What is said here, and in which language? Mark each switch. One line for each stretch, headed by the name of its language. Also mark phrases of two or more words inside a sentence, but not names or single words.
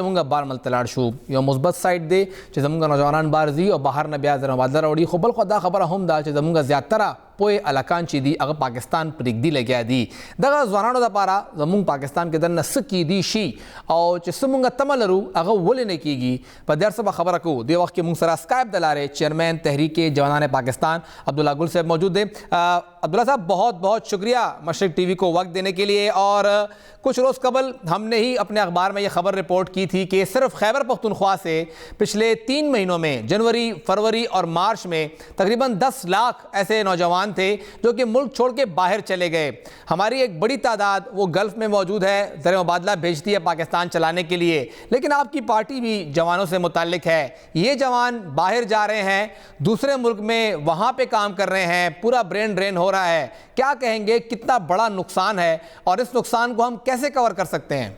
Pashto: مونږ بار ملک ته لاړ شو یو مثبت سایډ دی چې زمونږ نوجوانان بار ځي او بهر نه بیا زر مبادله راوړي خو بل خو دا خبره هم ده چې زمونږ زیاتره پوه هلکان چې دي هغه پاکستان پرېږدي لګیا دي دغه ځوانانو دپاره زمونږ پاکستان کې دننه څه کیدی شي او چې څه مونږ تمه لرو هغه ولې نه کیږي په دې هر څه به خبره کوو دې وخت کې مونږ سره اسکایپ د لارې چیئرمین تحریک جوانان پاکستان عبداللہ گل صاحب
Urdu: موجود ہیں عبداللہ صاحب بہت بہت شکریہ مشرق ٹی وی کو وقت دینے کے لیے اور کچھ روز قبل ہم نے ہی اپنے اخبار میں یہ خبر رپورٹ کی تھی کہ صرف خیبر پختونخوا سے پچھلے 3 مہینوں میں جنوری فروری اور مارچ میں تقریباً 10 لاکھ ایسے نوجوان تھے جو کہ ملک چھوڑ کے باہر چلے گئے ہماری ایک بڑی تعداد وہ گلف میں موجود ہے زر مبادلہ بھیجتی ہے پاکستان چلانے کے لیے لیکن آپ کی پارٹی بھی جوانوں سے متعلق ہے یہ جوان باہر جا رہے ہیں دوسرے ملک میں وہاں پہ کام کر رہے ہیں پورا
English: brain drain
Urdu: ہو رہا ہے کیا کہیں گے کتنا بڑا نقصان ہے اور اس نقصان کو ہم کیسے کور کر سکتے ہیں؟